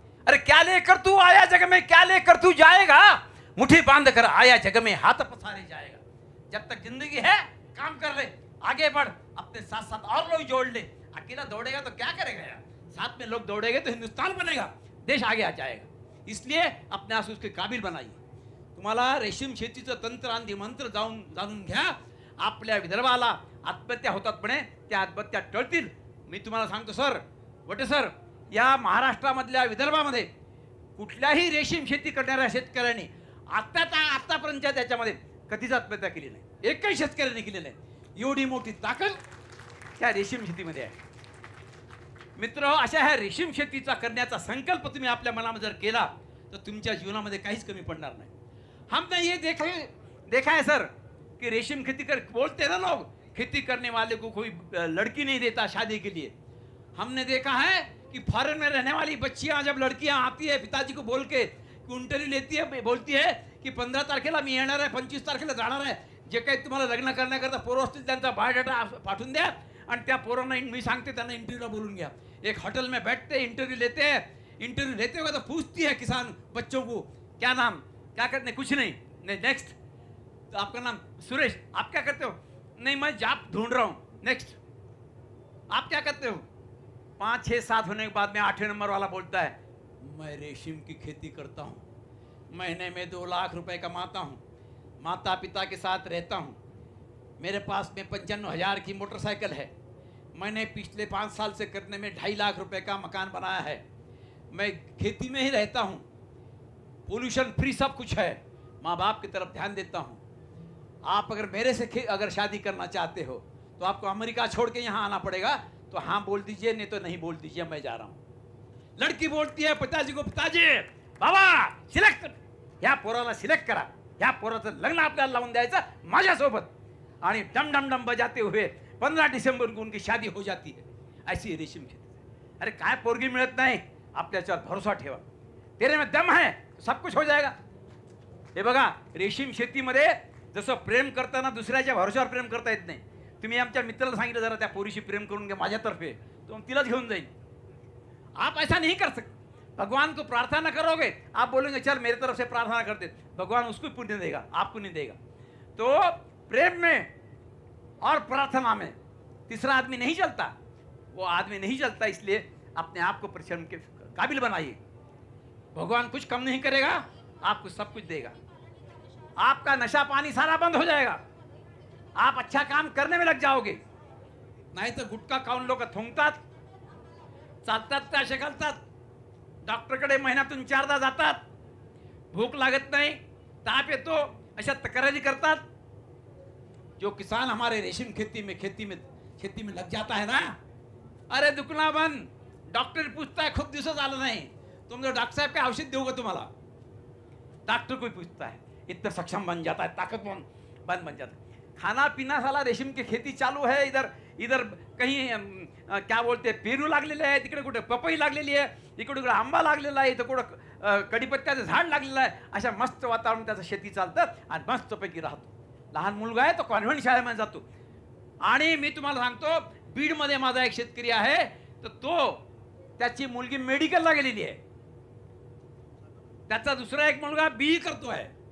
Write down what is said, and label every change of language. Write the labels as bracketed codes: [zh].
[hi] अरे क्या लेकर तू आया जग में, क्या लेकर तू जाएगा, मुट्ठी बांध कर आया जग में हाथ पसारे जाएगा. जब तक जिंदगी है काम कर ले, आगे बढ़, अपने साथ साथ और लोग जोड़ ले. अकेला दौड़ेगा तो क्या करेगा यार? साथ में लोग दौड़ेंगे तो हिंदुस्तान बनेगा, देश आगे आ जाएगा. इसलिए अपने आप उसके काबिल बनाइए. [mr] तुम्हाला रेशीम शेतीचं तंत्र आणि मंत्र जाणून घ्या. आपल्या विदर्भाला आत्महत्या होतात पण त्या आत्महत्या टळतील. मी तुम्हाला सांगतो सर, वटे सर, या महाराष्ट्रामधल्या विदर्भामध्ये कुठल्याही रेशीम शेती करणाऱ्या शेतकऱ्यांनी आतापर्यंतच्या त्याच्यामध्ये कधीच आत्महत्या केली नाही. एकही शेतकऱ्याने केली नाही. एवढी मोठी ताकद त्या रेशीम शेतीमध्ये आहे. मित्र, अशा ह्या रेशीम शेतीचा करण्याचा संकल्प तुम्ही आपल्या मनामध्ये जर केला तर तुमच्या जीवनामध्ये काहीच कमी पडणार नाही. [hi] हमने ये देखा है सर कि रेशीम खेती कर बोलते ना लोग, खेती करने वाले को कोई लड़की नहीं देता शादी के लिए. हमने देखा है कि फॉरेन में रहने वाली बच्चियां जब लड़कियां आती है पिताजी को बोल के इंटरव्यू लेती है, बोलती है की [mr] 15 तारखेला मी येणार आहे, 25 तारखेला जाणार आहे, जे काही तुम्हाला लग्न करण्याकरता पोरं असतील त्यांचा बायोडाटा पाठवून द्या आणि त्या पोरांना मी सांगते त्यांना इंटरव्यूला बोलून घ्या. [hi] एक होटल में बैठते इंटरव्यू लेते हैं. इंटरव्यू लेते हुए तो पूछती है किसान बच्चों को क्या नाम, क्या करते, कुछ नहीं, नेक्स्ट. तो आपका नाम सुरेश, आप क्या करते हो? नहीं मैं जॉब ढूंढ रहा हूँ. नेक्स्ट. आप क्या करते हो? 5, 6, 7 होने के बाद में 8वें नंबर वाला बोलता है मैं रेशम की खेती करता हूँ, महीने में 2 लाख रुपए कमाता हूँ, माता पिता के साथ रहता हूँ, मेरे पास में 95,000 की मोटरसाइकिल है, मैंने पिछले 5 साल से करने में 2.5 लाख रुपए का मकान बनाया है, मैं खेती में ही रहता हूँ, पोल्यूशन फ्री सब कुछ है, माँ बाप की तरफ ध्यान देता हूँ. आप अगर मेरे से अगर शादी करना चाहते हो तो आपको अमेरिका छोड़ के यहाँ आना पड़ेगा. तो हाँ बोल दीजिए, नहीं तो नहीं बोल दीजिए, मैं जा रहा हूँ. लड़की बोलती है पिताजी को, पिताजी बाबा सिलेक्ट, [mr] ह्या पोराला सिलेक्ट करा, ह्या पोराचं लग्न आपल्याला लावून द्यायचं माझ्यासोबत. [hi] आणि डम डम डम बजाते हुए 15 दिसंबर को उनकी शादी हो जाती है. ऐसी रेशीम खेती. [mr] अरे काय पोरगी मिळत नाही, आप त्याच्यावर भरोसा ठेवा. [hi] तेरे में दम है सब कुछ हो जाएगा. [mr] हे बघा, रेशीम शेतीमध्ये जसं प्रेम करताना दुसऱ्याच्या भरोशावर प्रेम करता येत नाही. तुम्ही आमच्या मित्राला सांगितलं जरा त्या पोरीशी प्रेम करून घ्या माझ्यातर्फे, तो तिलाच घेऊन जाईल. [hi] आप ऐसा नहीं कर सकते. भगवान को प्रार्थना करोगे, आप बोलेंगे चल मेरे तरफ से प्रार्थना करते, भगवान उसको पुण्य देगा, आपको नहीं देगा. तो प्रेम में और प्रार्थना में तीसरा आदमी नहीं चलता. वो आदमी नहीं चलता, इसलिए अपने आप को परिश्रम के काबिल बनाइए. भगवान कुछ कम नहीं करेगा, आपको सब कुछ देगा. आपका नशा पानी सारा बंद हो जाएगा. आप अच्छा काम करने में लग जाओगे. [mr] नाही तर गुटखा खाऊन लोक थुंकतात, चालतात ते असे घालतात, डॉक्टरकडे महिन्यातून 4दा जातात, भूक लागत नाही, ताप येतो, अशा तक्रारी करतात. [hi] जो किसान हमारे रेशम खेती में लग जाता है ना, अरे दुखना बंद. डॉक्टर पूछता है [mr] खूप दिवस झालं नाही, तुमचं डॉक्टर साहब काय औषध देऊ का तुम्हाला. [hi] डॉक्टर कोई पूछता है, इतना सक्षम बन जाता है, ताकतवन बन जाता है. खाना पीना साला रेशम की खेती चालू है. इधर कहीं क्या बोलते हैं [mr] पेरू लागलेले आहे, तिकडे कुठे पपई लागलेली आहे, इकडे आंबा लागलेला आहे, इथं कुठं कडीपत्त्याचं झाड लागलेलं आहे. अशा मस्त वातावरण त्याचं शेती चालतं आणि मस्तपैकी राहतो. लहान मुलगा आहे तो कॉन्व्हेंट शाळेमध्ये जातो. आणि मी तुम्हाला सांगतो, बीडमध्ये माझा एक शेतकरी आहे, तर तो त्याची मुलगी मेडिकलला गेलेली आहे, त्याचा दुसरा एक मुलगा BE करतोय.